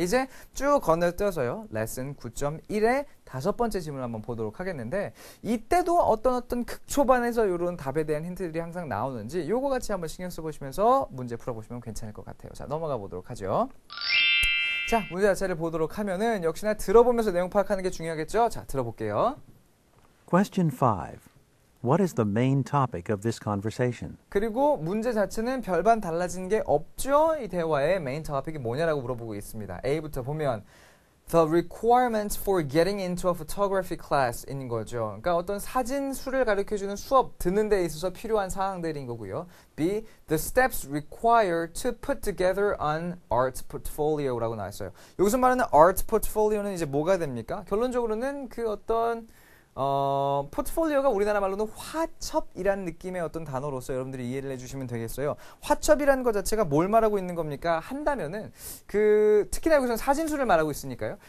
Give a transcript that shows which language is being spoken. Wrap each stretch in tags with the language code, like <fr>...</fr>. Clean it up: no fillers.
<ko>이제 쭉 건너뛰어서요. 레슨 9.1의 5번째 질문을 한번 보도록 하겠는데 이때도 어떤 극초반에서 이런 답에 대한 힌트들이 항상 나오는지 요거 같이 한번 신경 써보시면서 문제 풀어보시면 괜찮을 것 같아요. 자, 넘어가 보도록 하죠. 자, 문제 자체를 보도록 하면은 역시나 들어보면서 내용 파악하는 게 중요하겠죠? 자, 들어볼게요.</ko> <en>Question 5. What is the main topic of this conversation?</en> <ko>그리고 문제 자체는 별반 달라진 게 없죠? 이 대화의 메인 토픽이 뭐냐라고 물어보고 있습니다. A부터 보면</ko> <en>The requirements for getting into a photography class인 거죠.</en> <ko>그러니까 어떤 사진술을 가르쳐주는 수업 듣는 데 있어서 필요한 사항들인 거고요. B.</ko> <en>The steps required to put together an art portfolio</en> <ko>라고 나왔어요. 여기서 말하는 art portfolio는 이제 뭐가 됩니까? 결론적으로는 그 어떤 포트폴리오가 우리나라 말로는 화첩이라는 느낌의 어떤 단어로서 여러분들이 이해를 해주시면 되겠어요. 화첩이라는 것 자체가 뭘 말하고 있는 겁니까? 한다면은 특히나 여기서는 사진술을 말하고 있으니까요.</ko>